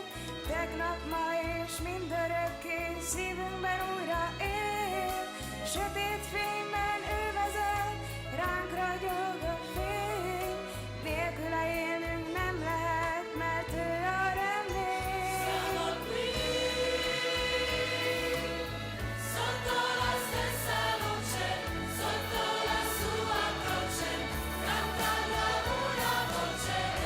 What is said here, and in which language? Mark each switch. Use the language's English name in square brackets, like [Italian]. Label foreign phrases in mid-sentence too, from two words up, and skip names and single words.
[Hungarian] Tegnap, ma és mindörökké szívünkben újra él. Sötét fényben ő vezet, ránk ragyog a fény. Nélküle élnünk nem lehet, mert ő a remény. [Italian] Siamo qui, sotto la stessa luce, sotto la sua croce, cantando una voce.